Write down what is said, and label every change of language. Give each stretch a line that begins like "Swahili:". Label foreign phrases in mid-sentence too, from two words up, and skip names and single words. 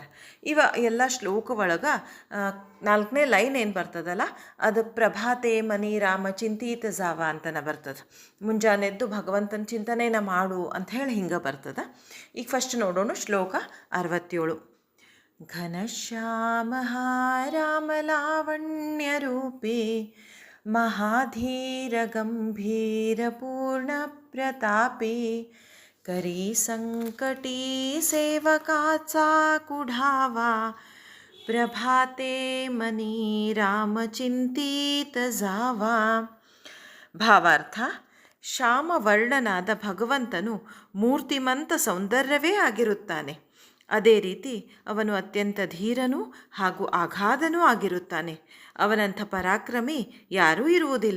Kannada: ಎಲ್ಲ ಶ್ಲೋಕ ಒಳಗೆ 4ನೇ ಲೈನ್ ಏನು ಬರ್ತದಲ್ಲ, ಅದು
Marathi: प्रभाते मनी राम चिंतीत जावा
Kannada: ಅಂತನ ಬರ್ತದೆ. ಮುಂಜಾನೆದ್ದು ಭಗವಂತನ ಚಿಂತನೆನ ಮಾಡು ಅಂತ ಹೇಳಿ ಹಿಂಗೆ ಬರ್ತದೆ. ಈಗ ಫಸ್ಟ್ ನೋಡೋಣ ಶ್ಲೋಕ
Marathi: 67. घनश्याम रामलावण्यरूपे महाधीर गंभीर पूर्ण प्रतापी करी संकटी सेवकाचा कुढावा प्रभाते मनी राम चिंतित जावा.
Kannada: ಭಾವಾರ್ಥ: ಶ್ಯಾಮವರ್ಣನಾದ ಭಗವಂತನು ಮೂರ್ತಿಮಂತ ಸೌಂದರ್ಯವೇ ಆಗಿರುತ್ತಾನೆ. ಅದೇ ರೀತಿ ಅವನು ಅತ್ಯಂತ ಧೀರನೂ ಹಾಗೂ ಅಗಾಧನೂ ಆಗಿರುತ್ತಾನೆ. ಅವನಂಥ ಪರಾಕ್ರಮಿ ಯಾರೂ ಇರುವುದಿಲ್ಲ.